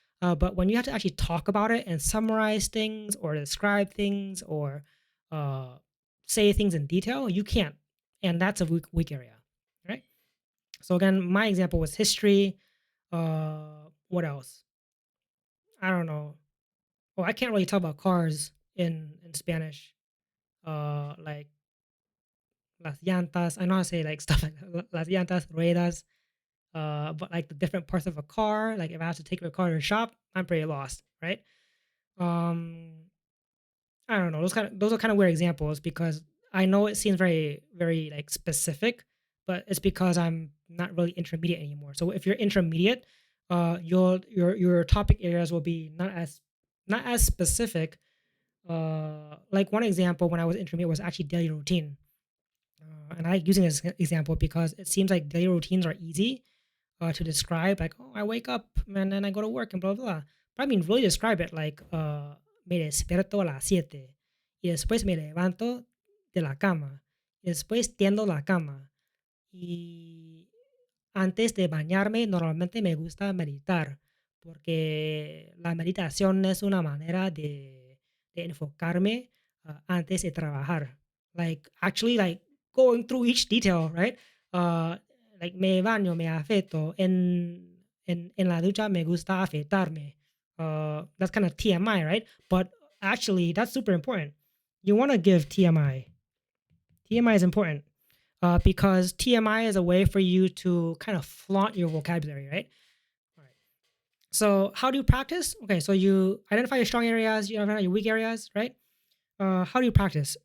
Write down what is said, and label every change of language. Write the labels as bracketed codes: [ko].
[en] But when you have to actually talk about it and summarize things or describe things or uh, say things in detail, you can't. And that's a weak area, right? So again, my example was history. What else? I don't know. Oh, I can't really talk about cars in Spanish. Like [es] las llantas. [en] I know how to say like stuff like [es] las llantas, ruedas. [en] But like the different parts of a car, like if I have to take my car to the shop, I'm pretty lost, right? Um, I don't know. Those are kind of weird examples because I know it seems very like specific, but it's because I'm not really intermediate anymore. So if you're intermediate, your topic areas will be not as specific. Like one example when I was intermediate was actually daily routine, and I like using this example because it seems like daily routines are easy, to describe like, oh, I wake up and then I go to work and blah blah blah. But I mean, really describe it like, [es] me despierto a las 7 y después me levanto de la cama y después tiendo la cama y antes de bañarme normalmente me gusta meditar porque la meditación es una manera de enfocarme antes de trabajar. [en] Like actually like going through each detail, right? Uh, like [es] me baño, me afeito. En la ducha me gusta afeitarme. [en] That's kind of TMI, right? But actually, that's super important. You want to give TMI. TMI is important because TMI is a way for you to kind of flaunt your vocabulary, right? All right. So, how do you practice? Okay, so you identify your strong areas, you identify your weak areas, right? How do you practice?